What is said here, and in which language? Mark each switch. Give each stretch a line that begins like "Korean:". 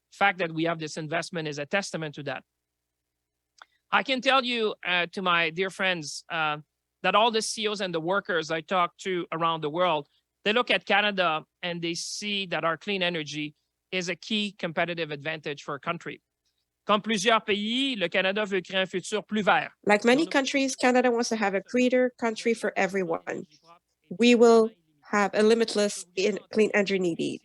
English: fact that we have this investment is a testament to that. I can tell you to my dear friends that all the CEOs and the workers I talk to around the world, they look at Canada and they see that our clean energy is a key competitive advantage for a country.
French: Comme plusieurs pays, le Canada veut créer un futur plus vert.
English: Like many countries, Canada wants to have a greener country for everyone. We will have a limitless in clean energy need.